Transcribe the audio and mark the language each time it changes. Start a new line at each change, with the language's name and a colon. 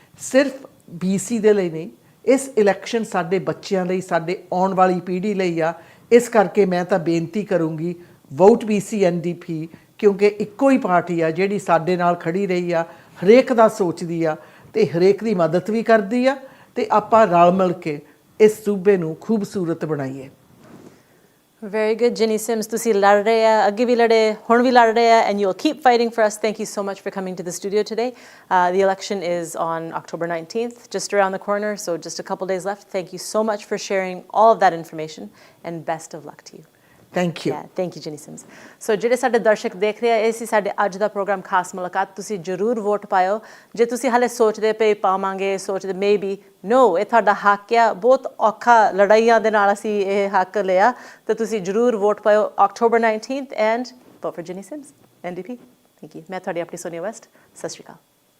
Punjabi: ਸਿਰਫ BC ਦੇ ਲਈ ਨਹੀਂ ਇਸ ਇਲੈਕਸ਼ਨ ਸਾਡੇ ਬੱਚਿਆਂ ਲਈ ਸਾਡੇ ਆਉਣ ਵਾਲੀ ਪੀੜ੍ਹੀ ਲਈ ਆ ਇਸ ਕਰਕੇ ਮੈਂ ਤਾਂ ਬੇਨਤੀ ਕਰੂੰਗੀ ਵੋਟ BC NDP ਕਿਉਂਕਿ ਇੱਕੋ ਹੀ ਪਾਰਟੀ ਆ ਜਿਹੜੀ ਸਾਡੇ ਨਾਲ ਖੜੀ ਰਹੀ ਆ ਹਰੇਕ ਦਾ ਸੋਚਦੀ ਆ ਤੇ ਹਰੇਕ ਦੀ ਮਦਦ ਵੀ ਕਰਦੀ ਆ ਤੇ ਆਪਾਂ ਰਲ ਮਿਲ ਕੇ ਇਸ ਸੂਬੇ ਨੂੰ ਖੂਬਸੂਰਤ ਬਣਾਈਏ
English: Very good, Jinny Sims.
Punjabi: ਤੁਸੀਂ ਲੜ ਰਹੇ ਆ ਅੱਗੇ ਵੀ ਲੜੇ ਹੁਣ ਵੀ ਲੜ ਰਹੇ ਆ
English: and you'll keep fighting for us. Thank you so much for coming to the studio today. The election is on October 19th, just around the corner, so just a couple days left. Thank you so much for sharing all of that information and best of luck to you. Thank you. Yeah, thank you, Jinny Sims.
Punjabi: So ਜਿਹੜੇ ਸਾਡੇ ਦਰਸ਼ਕ ਦੇਖ ਰਹੇ ਆ ਇਹ ਸੀ ਸਾਡੇ ਅੱਜ ਦਾ programme ਖਾਸ ਮੁਲਾਕਾਤ ਤੁਸੀਂ ਜ਼ਰੂਰ ਵੋਟ ਪਾਇਓ ਜੇ ਤੁਸੀਂ ਹਾਲੇ ਸੋਚਦੇ ਪਏ ਪਾਵਾਂਗੇ ਸੋਚਦੇ
English: maybe no
Punjabi: ਇਹ ਤੁਹਾਡਾ ਹੱਕ ਆ ਬਹੁਤ ਔਖਾ ਲੜਾਈਆਂ ਦੇ ਨਾਲ ਅਸੀਂ ਇਹ ਹੱਕ ਲਿਆ ਤੇ ਤੁਸੀਂ ਜ਼ਰੂਰ ਵੋਟ ਪਾਇਓ
English: October 19th and vote for Jinny Sims NDP. Thank you.
Punjabi: ਮੈਂ ਤੁਹਾਡੀ ਆਪਣੀ ਸੋਨੀਆ ਵੈਸਟ ਸਤਿ ਸ਼੍ਰੀ ਅਕਾਲ